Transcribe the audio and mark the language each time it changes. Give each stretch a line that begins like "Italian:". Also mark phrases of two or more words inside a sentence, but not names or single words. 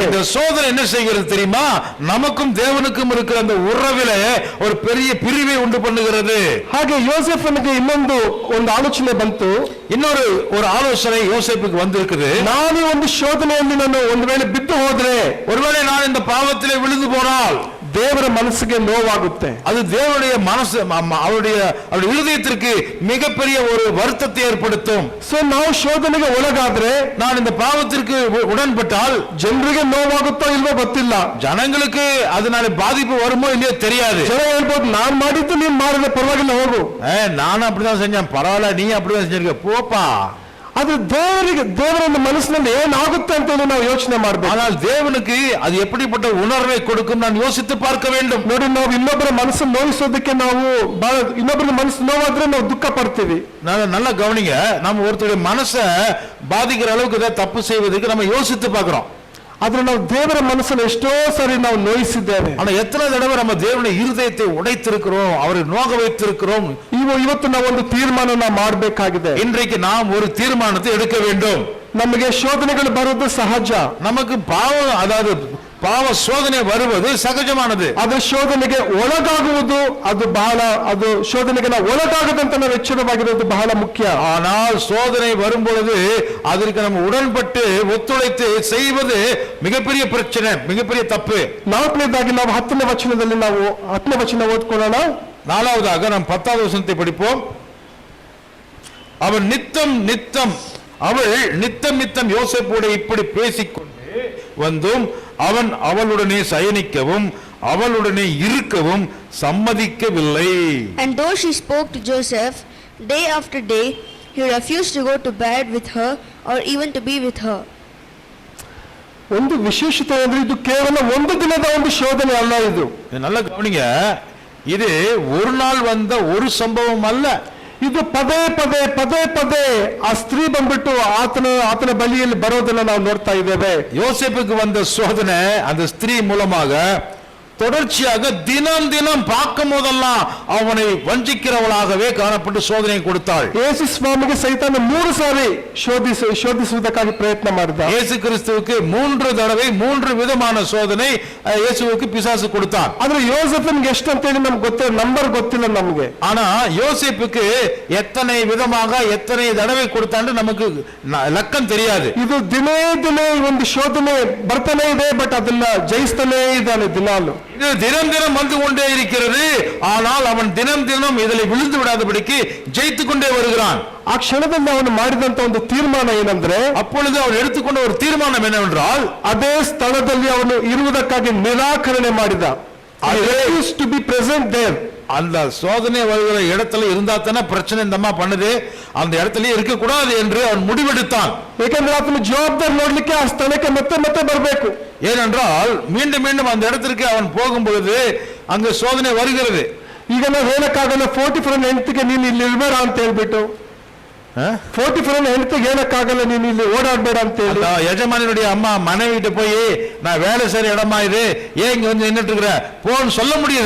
Tamil: இந்த சோதனை என்ன செய்கிறது தெரியுமா? நமக்கும் தேவனுக்கும் இருக்கிற அந்த உறவிலே ஒரு பெரிய பிரிவை உண்டு பண்ணுகிறது.
Kannada: ಹಾಗೆ ಯೋಸೇಫನಿಗೆ ಇನ್ನೊಂದು ಒಂದು ಆಲೋಚನೆ ಬಂತು.
Tamil: இன்னொரு ஆலோசனை யோசேப்புக்கு வந்திருக்குது.
Kannada: ನಾನು ಒಂದು ಶೋಧನೆಯಲ್ಲಿ ನಾನು ಒಂದು ವೇಳೆ ಬಿದ್ದು ಹೋದ್ರೆ,
Tamil: ஒருவேளை நான் இந்த பாவத்திலே விழுந்து போனால்
Kannada: ದೇವರ ಮನಸ್ಸಿಗೆ ನೋವಾಗುತ್ತೆ.
Tamil: அது தேவனுடைய மனசு, அவருடைய இருதயத்திற்கு மிகப்பெரிய ஒரு வருத்தத்தை ஏற்படுத்தும்.
Kannada: ಸೊ ನಾವು ಶೋಧನೆಗೆ ಒಳಗಾದ್ರೆ,
Tamil: நான் இந்த பாவத்திற்கு உடன்பட்டால்
Kannada: ಜನರಿಗೆ ನೋವಾಗುತ್ತೋ ಇಲ್ವೋ ಗೊತ್ತಿಲ್ಲ.
Tamil: ஜனங்களுக்கு அதனால பாதிப்பு வருமோ இல்லையோ தெரியாது.
Kannada: ಜನ ಹೇಳ್ಬೋದು, ನಾನ್ ಮಾಡಿದ್ದು ನೀನ್ ಮಾಡಿದ್ರೆ ಪರವಾಗಿಲ್ಲ ಹೋಗು.
Tamil: நானும் அப்படிதான் செஞ்சேன், பரவாயில்ல நீ அப்படிதான் செஞ்சிருக்க போப்பா.
Kannada: ಆದ್ರೆ ದೇವರ ಮನಸ್ಸಿನಲ್ಲಿ ಏನಾಗುತ್ತೆ ಅಂತ ನಾವು ಯೋಚನೆ ಮಾಡಬೇಕು.
Tamil: ஆனால் தேவனுக்கு அது எப்படிப்பட்ட உணர்வை கொடுக்கும் நான் யோசித்து பார்க்க வேண்டும்.
Kannada: ನೋಡಿ, ನಾವು ಇನ್ನೊಬ್ಬರ ಮನಸ್ಸನ್ನು ನೋಯಿಸೋದಕ್ಕೆ ನಾವು ಇನ್ನೊಬ್ಬರ ಮನಸ್ಸು ನೋವಾದ್ರೆ ನಾವು ದುಃಖ ಪಡ್ತೀವಿ.
Tamil: நல்லா கவனிங்க, நம்ம ஒருத்தருடைய மனசை பாதிக்கிற அளவுக்கு ஏதாவது தப்பு செய்வதற்கு நம்ம யோசித்து பார்க்கிறோம்.
Kannada: ಆದ್ರೆ ನಾವು ದೇವರ ಮನಸ್ಸನ್ನು ಎಷ್ಟೋ ಸರಿ ನಾವು ನೋಯಿಸಿದ್ದೇವೆ.
Tamil: ஆனா எத்தனை தடவை நம்ம தேவனுடைய இருதயத்தை உடைத்திருக்கிறோம், அவரை நோக வைத்திருக்கிறோம்.
Kannada: ಇವತ್ತು ನಾವು ಒಂದು ತೀರ್ಮಾನ ಮಾಡಬೇಕಾಗಿದೆ.
Tamil: இன்றைக்கு நாம் ஒரு தீர்மானத்தை எடுக்க வேண்டும்.
Kannada: ನಮಗೆ ಶೋಧನೆಗಳು ಬರುವುದು ಸಹಜ.
Tamil: நமக்கு பாவம், அதாவது பாவ சோதனை வருவது சகஜமானது.
Kannada: ಅದು ಶೋಧನೆಗೆ ಒಳಗಾಗುವುದು ಅದು ಶೋಧನೆಗೆ ನಾವು ಒಳಗಾಗದಂತ ನಾವು ಎಚ್ಚರವಾಗಿರೋದು ಬಹಳ ಮುಖ್ಯ.
Tamil: ஆனால் சோதனை வரும் பொழுது அதற்கு நம்ம உடன்பட்டு ஒத்துழைத்து செய்வது மிகப்பெரிய பிரச்சனை, மிகப்பெரிய தப்பு.
Kannada: ನಾಲ್ಕನೇದಾಗಿ ನಾವು 10ನೇ ವಚನ ಓದ್ಕೊಳ್ಳೋಣ.
Tamil: நாலாவதாக நாம் 10வது வசனத்தை படிப்போம். அவள் நித்தம் யோசேப்போடு இப்படி பேசிக்கொண்டு வந்தும் அவன் அவளுடனே சயனிக்கவும் அவளுடனே இருக்கவும் சம்மதிக்கவில்லை.
English: And though she spoke to Joseph day after day, he refused to go to bed with her or even to be with her.
Kannada: ಒಂದು ವಿಶೇಷತೆ ಅಂದ್ರೆ ಇದು ಕೇವಲ ಒಂದು ದಿನದ ಒಂದು ಶೋಧನೆ ಅಲ್ಲ. ಇದು
Tamil: நல்லா கவனிங்க, இது ஒரு நாள் வந்த ஒரு சம்பவம் அல்ல.
Kannada: ಇದು ಪದೇ ಪದೇ ಆ ಸ್ತ್ರೀ ಬಂದ್ಬಿಟ್ಟು ಆತನ ಬಳಿಯಲ್ಲಿ ಬರೋದನ್ನ ನಾವು ನೋಡ್ತಾ ಇದ್ದೇವೆ.
Tamil: யோசேப்புக்கு வந்த சோதனை அந்த ஸ்திரீ மூலமாக தொடர்ச்சியாக தினம் பார்க்கும் போதெல்லாம் அவனை வஞ்சிக்கிறவளாகவே காணப்பட்டு சோதனை கொடுத்தாள்.
Kannada: ಯೇಸು ಸ್ವಾಮಿಗೆ ಸೈತಾನ 3 ಸಾರಿ ಶೋಧಿಸುವುದಕ್ಕಾಗಿ ಪ್ರಯತ್ನ ಮಾಡಿದ.
Tamil: இயேசு கிறிஸ்துவுக்கு 3 தடவை 3 விதமான சோதனை இயேசுவுக்கு பிசாசு கொடுத்தான்.
Kannada: ಆದ್ರೆ ಯೋಸೇಫನಿಗೆ ಎಷ್ಟು ಅಂತ ಹೇಳಿ ನಮ್ಗೆ ಗೊತ್ತಿಲ್ಲ, ನಂಬರ್ ಗೊತ್ತಿಲ್ಲ ನಮಗೆ.
Tamil: ஆனா யோசேப்புக்கு எத்தனை விதமாக எத்தனை தடவை கொடுத்தான்னு நமக்கு லக்கம் தெரியாது.
Kannada: ಇದು ದಿನೇ ಒಂದು ಶೋಧನೆ ಬರ್ತಾನೆ ಇದೆ, ಬಟ್ ಅದನ್ನ ಜಯಿಸ್ತಾನೇ ಇದ್ದಾನೆ ದಿನಾಲು.
Tamil: இது தினம் வந்து கொண்டே இருக்கிறது. ஆனால் அவன் தினம் இதில் விழுந்து விடாதபடிக்கு ஜெயித்துக் கொண்டே வருகிறான்.
Kannada: ಆ ಕ್ಷಣದಲ್ಲಿ ಅವನು ಮಾಡಿದಂತ ಒಂದು ತೀರ್ಮಾನ ಏನಂದ್ರೆ,
Tamil: அப்பொழுது அவன் எடுத்துக்கொண்ட ஒரு தீர்மானம் என்னவென்றால்,
Kannada: ಅದೇ ಸ್ಥಳದಲ್ಲಿ ಅವನು ಇರುವುದಕ್ಕಾಗಿ ನಿರಾಕರಣೆ ಮಾಡಿದ.
English: to be present there.
Tamil: அந்த சோதனை வருகிற இடத்துல இருந்தா தானே பிரச்சனை இந்த அம்மா பண்ணுது, அந்த இடத்துல இருக்க கூடாது என்று அவன் முடிவெடுத்தான்.
Kannada: ಏಕೆಂದ್ರೆ ಆತನ ಜವಾಬ್ದಾರಿ ನೋಡ್ಲಿಕ್ಕೆ ಆ ಸ್ಥಳಕ್ಕೆ ಮತ್ತೆ ಬರಬೇಕು.
Tamil: ஏனென்றால் மீண்டும் அந்த இடத்திற்கு அவன் போகும் பொழுது அங்கு சோதனை வருகிறது.
Kannada: ಈಗ ನಾವು ಹೇಳಕ್ಕಾಗಲ್ಲ 44 ಹೆಂಡತಿಗೆ ನೀನು ಇಲ್ಲಿ ಇರ್ಬೇಡ ಅಂತ ಹೇಳ್ಬಿಟ್ಟು, 44 ಹೆಂಡತಿಗೆ ಹೇಳಕ್ಕಾಗಲ್ಲ ನೀನು ಇಲ್ಲಿ ಓಡಾಡ್ಬೇಡ ಅಂತ ಹೇಳಿ.
Tamil: அந்த எஜமானியுடைய அம்மா மனைவிட்டு போய் நான் வேலை செய்யற இடமா இது ஏன் இங்க வந்து நின்னுட்டு இருக்கிற போன்னு சொல்ல முடியுது.